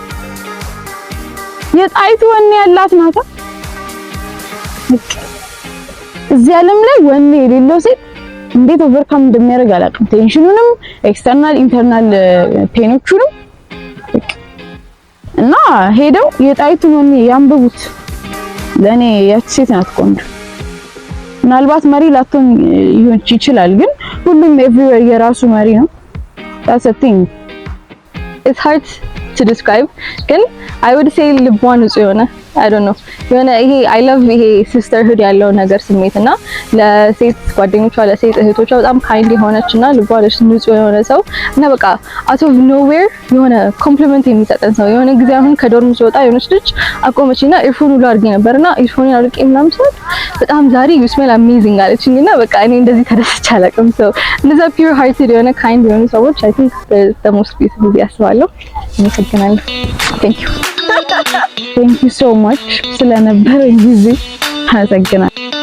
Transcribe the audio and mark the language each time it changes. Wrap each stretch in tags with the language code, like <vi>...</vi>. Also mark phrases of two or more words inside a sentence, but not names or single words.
<am>የጣይቱ ወኔ ያላት ናት። እዚህ ዓለም ላይ ወኔ የሌለው ሴት እንዴት ኦቨርካም እንደሚያደርግ አላውቅም። ቴንሽኑንም ኤክስተርናል ኢንተርናል ፔኖቹንም እና ሄደው የጣይቱን ወኔ ያንብቡት። ለኔ ያቺ ሴት ናት ቆንጆ። ምናልባት መሪ ላትሆን ይችላል፣ ግን ሁሉም ኤቭሪዌር የራሱ መሪ ነው።</am> <en>that's a thing. It's hard to describe, ግን I would say</en> <am>ልቧን ንጹህ የሆነ</am> <en>I don't know</en> <am>የሆነ ይሄ</am> <en>I love ይሄ sisterhood</en> <am>ያለው ነገር ስሜትና ለሴት ጓደኞቿ ለሴት እህቶቿ በጣም kind የሆነችና ልቧ ንጹህ የሆነ ሰው እና በቃ</am> <en>out of nowhere</en> <am>የሆነ ኮምፕሊመንት የሚሰጠን ሰው። የሆነ ጊዜ አሁን ከዶርም ስወጣ የሆነች ልጅ አቆመችና ኢርፎን ሁሉ አድርጌ ነበርና ኢርፎንን አድርጌ ምናምን ሰው በጣም ዛሬ</am> <en>you smell amazing</en> <am>አለችኝና በቃ እኔ እንደዚህ ተደስቼ አላውቅም። ሰው እንደዛ</am> <en>pure hearted</en> <am>የሆነ kind የሆኑ ሰዎች</am> <en>I think the most beautiful</en> <am>ያስባለሁ። አመሰግናለሁ።</am> <en>Thank you so much</en> <am>ስለነበረን ጊዜ አመሰግናለሁ።</am>